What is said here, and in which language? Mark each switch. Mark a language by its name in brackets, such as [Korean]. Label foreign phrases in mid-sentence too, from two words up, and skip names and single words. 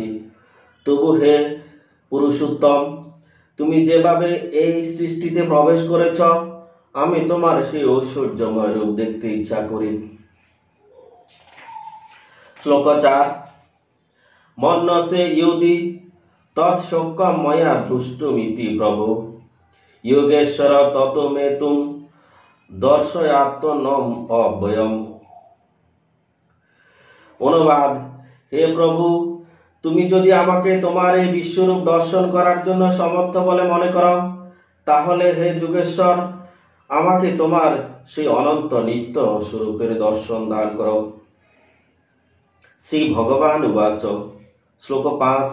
[Bangla] তবু হে পুরুষোত্তম তুমি যেভাবে এই সৃষ্টিতে প্রবেশ করেছ আমি তোমার সেই ঐশ্বর্যময় রূপ দেখতে ইচ্ছা করি। [Sanskrit] শ্লোক 4 মন্যসে ইয়দি তৎসক্যম ময়া দৃষ্টুমিতি প্রভু योगेश्वर ततो मे तुम दर्शयात्मनम अव्ययम। [Bangla] অনুবাদ হে প্রভু, তুমি যদি আমাকে তোমার এই বিশ্বরূপ দর্শন করার জন্য সমর্থ বলে মনে করো, তাহলে হে যুগেশ্বর, আমাকে তোমার সেই অনন্ত নিত্য স্বরূপের দর্শন দান করো। [Sanskrit] শ্রী ভগবান উবাচ। [Bangla] শ্লোক 5।